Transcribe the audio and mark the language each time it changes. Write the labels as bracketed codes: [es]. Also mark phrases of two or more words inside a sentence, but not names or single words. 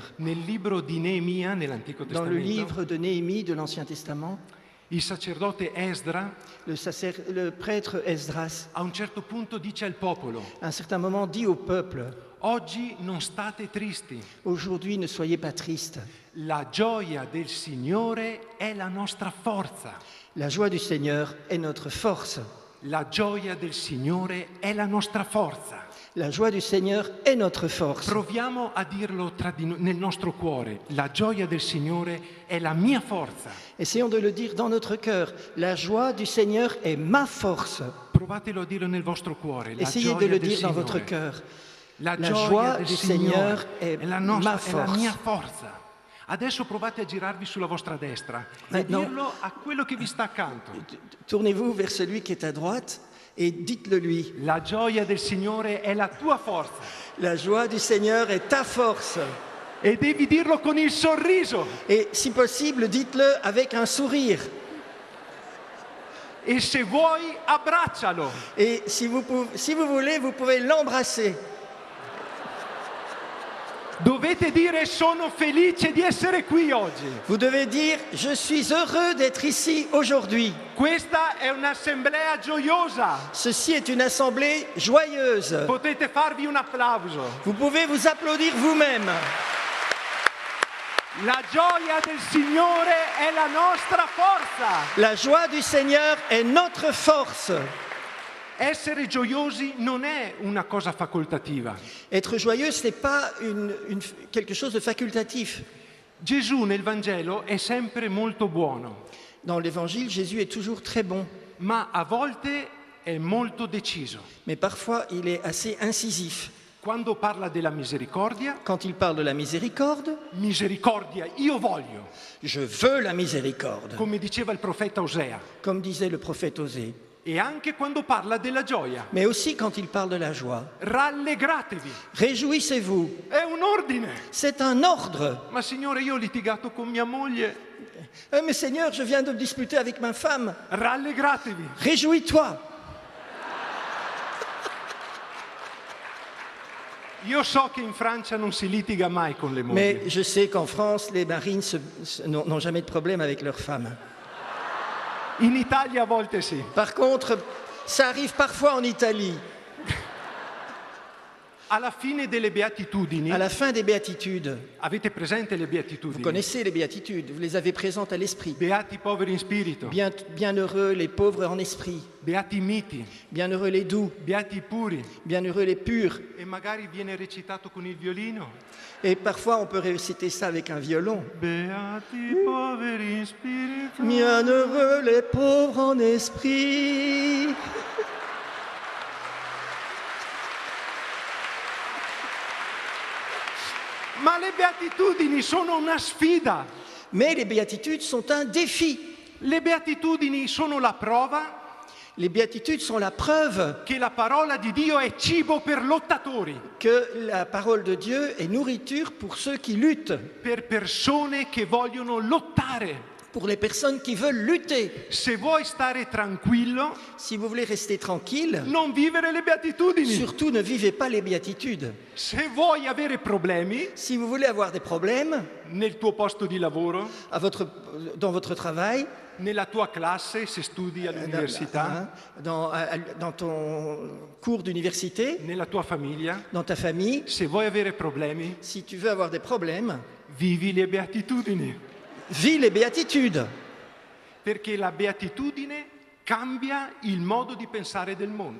[it] Nel libro di Neemia, nell'Antico [fr] Dans le [it] Testamento, [fr] livre de Néhémie de l'Ancien Testament, [it] il sacerdote Esdra [fr] le prêtre Esdras, [it] a un certo punto dice al popolo: [fr] à un certain moment, dit au peuple [it] oggi non state tristi, [fr] « Aujourd'hui, ne soyez pas tristes. [it] la gioia del Signore è la nostra forza. [fr] La joie du Seigneur est notre force. [it] La gioia del Signore è la nostra forza. [fr] La joie du Seigneur est notre force. [it] Proviamo a dirlo nel nostro cuore. La gioia del Signore è la mia forza. [fr] Essayons de le dire dans notre cœur. La joie du Seigneur est ma force. [it] Provatelo a dirlo nel vostro cuore. La [fr] Essayez [it] gioia [fr] de le [it] del [fr] dire dans [it] Signore. [fr] votre cœur. [it] La [fr] La [it] gioia [fr] joie [it] del [fr] du [it] Signore [fr] Seigneur est [it] è la [fr] ma [it] mia [fr] force. [it] forza. Adesso provate a girarvi sulla vostra destra e [fr] Maintenant- [it] dirlo a quello che vi sta accanto. [fr] Tournez-vous vers celui qui est à droite et dites-le lui. [it] La gioia del Signore è la tua forza. [fr] La joie du Seigneur est ta force. [it] E devi dirlo con il sorriso. [fr] Et si possible, dites-le avec un sourire. [it] E se vuoi, abbraccialo. [fr] Et si vous voulez, vous pouvez l'embrasser. [it] Dovete dire: sono felice di essere qui oggi. [fr] Vous devez dire « Je suis heureux d'être ici aujourd'hui ». [it] Questa è un'assemblea gioiosa. [fr] Ceci est une assemblée joyeuse. [it] Potete farvi un applauso. [fr] Vous pouvez vous applaudir vous-même. [it] La gioia del Signore è la nostra forza. [fr] La joie du Seigneur est notre force. [it] Essere gioiosi non è una cosa facoltativa. [fr] Être joyeux, ce n'est pas quelque chose de facultatif. [it] Gesù nel Vangelo è sempre molto buono, [fr] Dans l'Évangile, Jésus est toujours très bon, [it] ma a volte è molto deciso. [fr] mais parfois il est assez incisif. [it] Quando parla della misericordia, [fr] Quand il parle de la miséricorde, [it] misericordia io voglio, [fr] je veux la miséricorde, [it] come diceva il profeta Osea. [fr] comme disait le prophète Osée. [it] E anche quando parla della gioia, [fr] Mais aussi quand il parle de la joie. [it] rallegratevi. [fr] Réjouissez-vous, [it] È un ordine. [fr] c'est un ordre. [it] Ma Signore, io ho litigato con mia moglie. [fr] Mais Seigneur, je viens de me disputer avec ma femme. [it] Rallegratevi. [fr] Réjouis-toi. [it] Io so che in Francia non si litiga mai con le mogli. [fr] Mais je sais qu'en France, les marines n'ont jamais de problème avec leurs femmes. [it] In Italia a volte sì. [fr] Par contre, ça arrive parfois en Italie. [it] Alla fine delle beatitudini, [fr] À la fin des béatitudes, [it] avete presente le [fr] vous [it] beatitudini? [fr] connaissez les béatitudes, vous les avez présentes à l'esprit. [it] Beati i poveri in spirito, [fr] Bienheureux les pauvres en esprit, [it] beati i miti, [fr] bienheureux les doux, [it] beati i puri. [fr] bienheureux les purs. [it] E magari viene recitato con il violino. [fr] Et parfois, on peut réciter ça avec un violon. [it] Beati i poveri in spirito. [fr] Bienheureux les pauvres en esprit. [it] Ma le beatitudini sono una sfida. [fr] Mais les béatitudes sont un défi. [it] Le beatitudini sono la prova [fr] Les béatitudes sont la preuve [it] che la parola di Dio è cibo per lottatori, [fr] que la parole de Dieu est nourriture pour ceux qui luttent, [it] per persone che vogliono lottare. [fr] pour les personnes qui veulent lutter. [it] Se vuoi stare tranquillo, [fr] Si vous voulez rester tranquille, [it] non vivere le beatitudini. [fr] surtout ne vivez pas les béatitudes. [it] Se vuoi avere problemi [fr] Si vous voulez avoir des problèmes [it] nel tuo posto di lavoro, [fr] dans votre travail, [it] nella tua classe, se studi all'università, [fr] dans ton cours d'université, [it] nella tua famiglia, [fr] dans ta famille, [it] se vuoi avere problemi, [fr] si tu veux avoir des problèmes, [it] vivi le beatitudini. [fr] vis les béatitudes. [it] Perché la beatitudine cambia il modo di pensare del mondo.